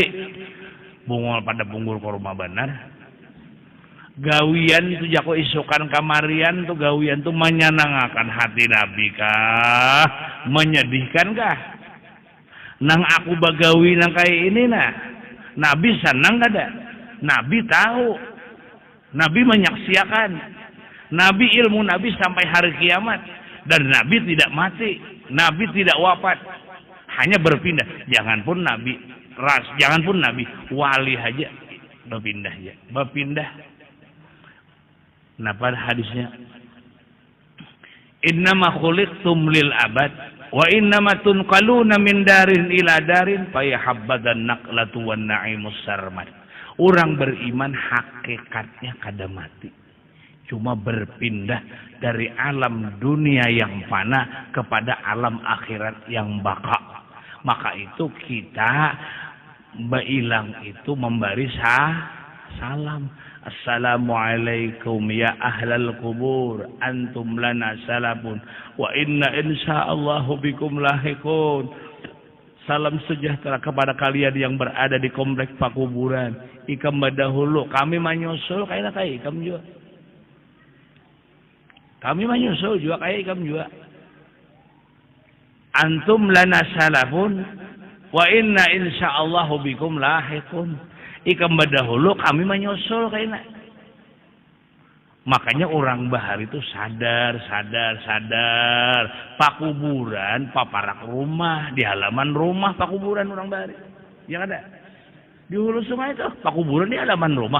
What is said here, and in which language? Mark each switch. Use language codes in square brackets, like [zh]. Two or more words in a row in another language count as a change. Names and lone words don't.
[bjn] Bungol pada punggur kurma benar. Gawian itu jako isukan kamarian tuh gawian tuh menyenangkan hati Nabi kah? Menyedihkan kah? Nang aku bagawi nang kayak ini nah. [id] Nabi senang ada. Nabi tahu. Nabi menyaksikan. Nabi ilmu Nabi sampai hari kiamat. Dan Nabi tidak mati. Nabi tidak wafat. Hanya berpindah. Jangan pun Nabi wali aja berpindah ya. Berpindah. Nah pada hadisnya [ar] إنما خلقتم للأبد وإنما تنقلون من دار إلى دار فيا حبذا النقلة والنعيم السرمد. [bjn] Orang beriman hakikatnya kada mati, cuma berpindah dari alam dunia yang fana kepada alam akhirat yang baka. [id] Maka itu kita berilang itu memberi salam. [ar] السلام عليكم يا أهل القبور أنتم لنا سلف وإنا إن شاء الله بكم لاحقون. [id] Salam sejahtera kepada kalian yang berada di komplek pakuburan. [bjn] Ikam dahulu kami menyusul kayak ikam juga. Kami menyusul juga kayak ikam juga. [ar] أنتم لنا سلف وإنا إن شاء الله بكم لاحقون. [bjn] Ikam dahulu kami menyusul kayaknya. Makanya orang bahar itu sadar. Pakuburan, paparak rumah, di halaman rumah pakuburan orang bahar. [id] Yang ada di hulu sungai itu pakuburan di halaman rumah.